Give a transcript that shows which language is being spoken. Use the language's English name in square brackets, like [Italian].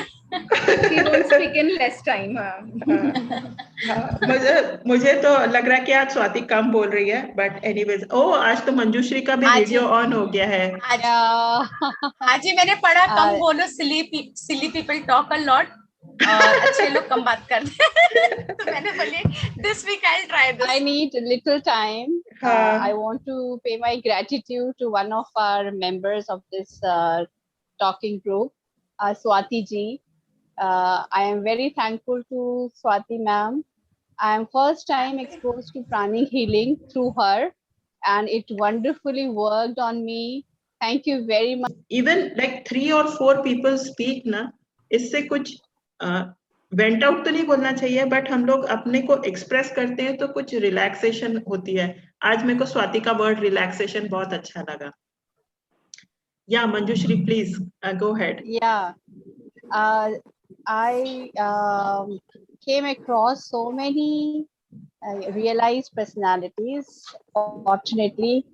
[English] She won't speak in less time। [Hindi] मुझे तो लग रहा है कि आज स्वाति कम बोल रही है, बट एनीवेज। आज तो मंजूश्री का भी वीडियो ऑन हो गया है। आज ही मैंने पढ़ा कम बोलो, सिली पीपल टॉक अ लॉट, और अच्छे लोग कम बात करते हैं तो मैंने बोली this week I'll try this. [English] I need a little time. I want to pay my gratitude to one of our members of this talking group, Swati ji. I am very thankful to Swati ma'am. I am first time exposed to pranic healing through her, and it wonderfully worked on me. Thank you very much. [Hindi] Even like 3 or 4 people speak ना, इससे कुछ went out तो नहीं बोलना चाहिए, but हम लोग अपने को एक्सप्रेस करते हैं तो कुछ रिलैक्सेशन होती है. आज मेरे को स्वाति का वर्ड रिलैक्सेशन बहुत अच्छा लगा. या Manjushree please go head. [English] Yeah, I came across so many realized personalities, fortunately.